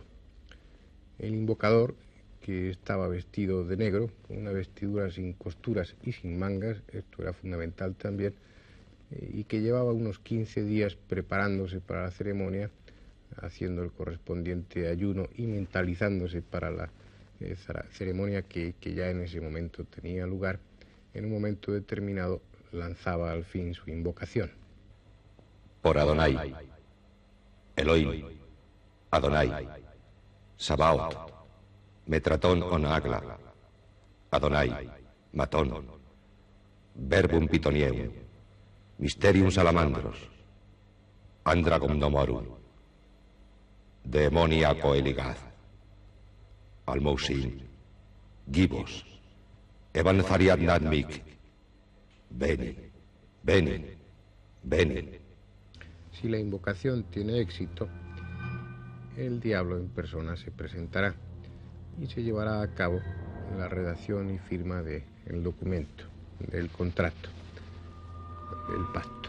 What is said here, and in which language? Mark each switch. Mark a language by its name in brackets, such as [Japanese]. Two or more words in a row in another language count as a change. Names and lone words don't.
[Spanish] El invocador, que estaba vestido de negro, con una vestidura sin costuras y sin mangas, esto era fundamental también, y que llevaba unos 15 días preparándose para la ceremonia, haciendo el correspondiente ayuno y mentalizándose para la ceremonia que ya en ese momento tenía lugar. En un momento determinado lanzaba al fin su invocación. Por Adonai, Elohim, Adonai, Sabaoth, Metratón Onagla, Adonai, Matón, Verbum Pitoniem, Mysterium Salamandros, Andragum Nomorum, Demoniaco Eligaz, Almousin, Gibos, Evanzariad Nadmik, Beni, Beni, Beni. Si la invocación tiene éxito, el diablo en persona se presentará y se llevará a cabo la redacción y firma del documento, del contrato, del pacto.